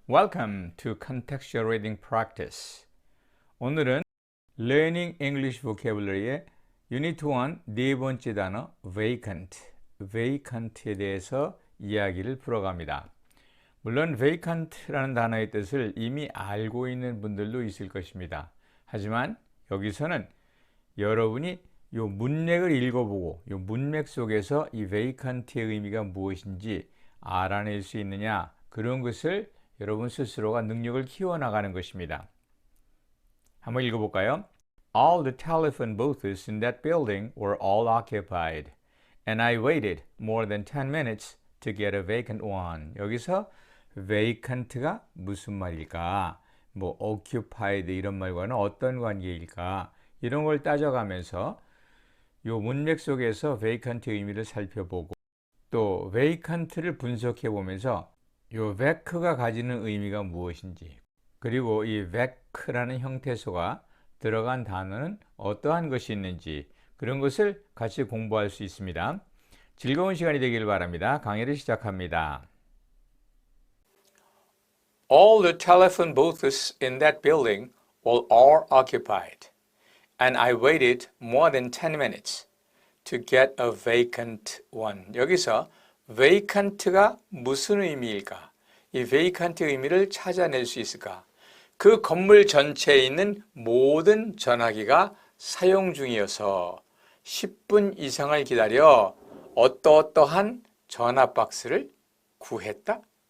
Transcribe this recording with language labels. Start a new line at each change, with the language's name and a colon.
English: Welcome to Contextual Reading Practice.
Korean: 오늘은 Learning English Vocabulary의 Unit 1 네 번째 단어 vacant에 대해서 이야기를 풀어갑니다. 물론 vacant라는 단어의 뜻을 이미 알고 있는 분들도 있을 것입니다. 하지만 여기서는 여러분이 이 문맥을 읽어보고 이 문맥 속에서 이 vacant의 의미가 무엇인지 알아낼 수 있느냐, 그런 것을 여러분 스스로가 능력을 키워나가는 것입니다. 한번 읽어볼까요?
English: All the telephone booths in that building were all occupied, and I waited more than 10 minutes to get a vacant one.
Korean: 여기서 vacant가 무슨 말일까? 뭐 occupied 이런 말과는 어떤 관계일까? 이런 걸 따져가면서 이 문맥 속에서 vacant의 의미를 살펴보고 또 vacant를 분석해 보면서 이 vac가 가지는 의미가 무엇인지, 그리고 이 vac라는 형태소가 들어간 단어는 어떠한 것이 있는지, 그런 것을 같이 공부할 수 있습니다. 즐거운 시간이 되길 바랍니다. 강의를 시작합니다.
English: All the telephone booths in that building were all occupied, and I waited more than 10 minutes to get a vacant one.
Korean: 여기서 vacant가 무슨 의미일까? 이 vacant의 의미를 찾아낼 수 있을까? 그 건물 전체에 있는 모든 전화기가 사용 중이어서 10분 이상을 기다려 어떠어떠한 전화 박스를 구했다?